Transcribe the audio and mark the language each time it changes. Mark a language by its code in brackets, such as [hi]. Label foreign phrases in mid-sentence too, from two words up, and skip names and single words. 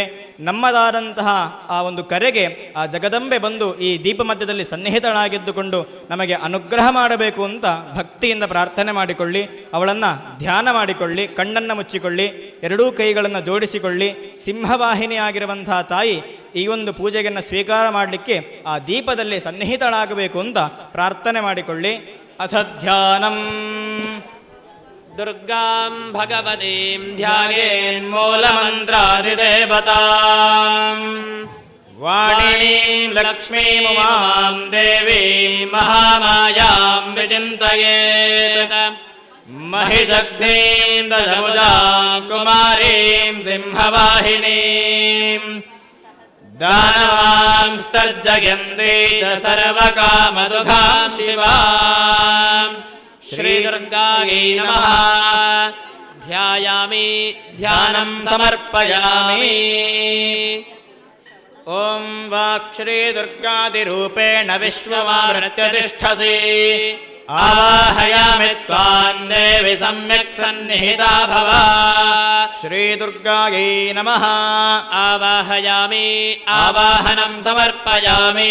[kn] ನಮ್ಮದಾದಂತಹ ಆ ಒಂದು ಕರೆಗೆ ಆ ಜಗದಂಬೆ ಬಂದು ಈ ದೀಪ ಮಧ್ಯದಲ್ಲಿ ಸನ್ನಿಹಿತಳಾಗಿದ್ದುಕೊಂಡು ನಮಗೆ ಅನುಗ್ರಹ ಮಾಡಬೇಕು ಅಂತ ಭಕ್ತಿಯಿಂದ ಪ್ರಾರ್ಥನೆ ಮಾಡಿಕೊಳ್ಳಿ. ಅವಳನ್ನು ಧ್ಯಾನ ಮಾಡಿಕೊಳ್ಳಿ. ಕಣ್ಣನ್ನು ಮುಚ್ಚಿಕೊಳ್ಳಿ. ಎರಡೂ ಕೈಗಳನ್ನು ಜೋಡಿಸಿಕೊಳ್ಳಿ. ಸಿಂಹವಾಹಿನಿಯಾಗಿರುವಂತಹ ತಾಯಿ ಈ ಒಂದು ಪೂಜೆಯನ್ನು ಸ್ವೀಕಾರ ಮಾಡಲಿಕ್ಕೆ ಆ ದೀಪದಲ್ಲಿ ಸನ್ನಿಹಿತಳಾಗಬೇಕು ಅಂತ ಪ್ರಾರ್ಥನೆ ಮಾಡಿಕೊಳ್ಳಿ. [sa] ಅಥ ಧ್ಯಾನಂ ದುರ್ಗಾಂ ಭಗವತೀಂ ಧ್ಯಾಯೇನ್ಮೂಲಮಂತ್ರಾಧಿದೇವತಾಂ ವಾಣೀಂ ಲಕ್ಷ್ಮೀಂ ಉಮಾಂ ದೇವೀಂ ಮಹಾಮಾಯಾಂ ವಿಚಿಂತಯೇತ್ ಮಹಿಷಗ್ನೀಂ ದಶಭುಜಾಂ ಕುಮಾರೀಂ ಸಿಂಹವಾಹಿನೀಂ ದಾನವಾಂ ಸ್ತರ್ಜಯಂತಿ ಚ ಸರ್ವಕಾಮದುಃಖಾಂ ಶಿವಾಂ ಶ್ರೀದುರ್ಗಾಯೈ ನಮಃ. ಧ್ಯಾಯಾಮಿ ಧ್ಯಾನಂ ಸಮರ್ಪಯಾಮಿ. ಓಂ ವಾಕ್ ಶ್ರೀದುರ್ಗಾದಿರೂಪೇಣ ವಿಶ್ವಮಾವೃತ್ಯ ತಿಷ್ಠಸಿ ಆವಾಹಯಾಮಿ ತ್ವಾಂ ದೇವಿ ಸಮ್ಯಕ್ ಸನ್ನಿಹಿತಾ ಭವ. ಶ್ರೀದುರ್ಗಾಯೈ ನಮಃ. ಆವಾಹಯಾಮಿ ಆವಾಹನಂ ಸಮರ್ಪಯಾಮಿ.